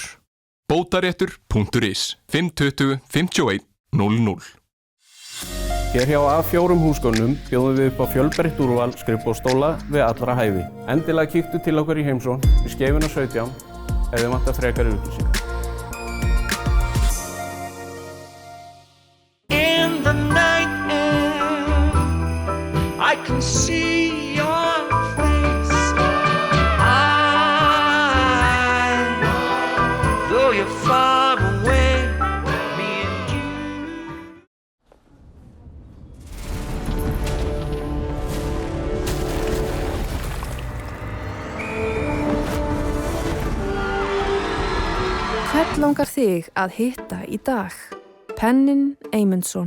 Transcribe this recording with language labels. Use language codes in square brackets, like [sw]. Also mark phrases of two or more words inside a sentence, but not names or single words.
[is] Bótaréttur.is 520 51 00. Hér hjá A4 húsgögnum bjóðum við upp á fjölbreytt úrval skrifborðsstóla við allra hæfi. Endilega kíktu til okkur í heimsókn við Skeifuna 17 ef þið vantar frekari upplýsingar. [en] In the night air, I can see your face. Though you're far away, me and you. [is] Hvern langar þig að hitta í dag? Pennin Eymundsson.